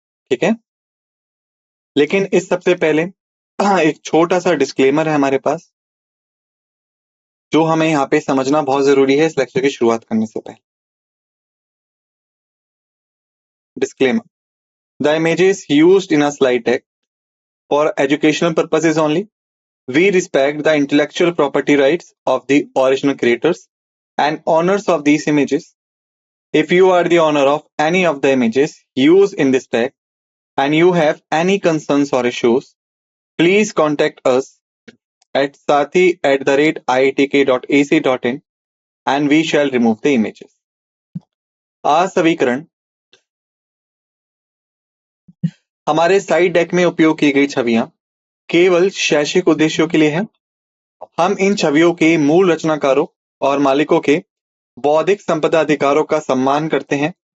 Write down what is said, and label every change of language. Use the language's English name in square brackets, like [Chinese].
[Hindi] ठीक है, लेकिन इस सबसे पहले एक छोटा सा डिस्क्लेमर है हमारे पास, जो हमें यहाँ पे समझना बहुत जरूरी है इस लेक्चर की शुरुआत करने से पहले। [English] Disclaimer: the images used in a slide deck for educational purposes only. We respect the intellectual property rights of the original creators and owners of these images. If you are the owner of any of the images used in this deck and you have any concerns or issues, please contact us at sathi@iitk.ac.in and we shall remove the images. [Hindi] असवीकरण: हमारे side deck में उपयोग की गई छवियां केवल शैक्षिक उद्देश्यों के लिए हैं। हम इन छवियों के मूल रचनाकारों और मालिकों के बौद्धिक संपदा अधिकारों का सम्मान करते हैं।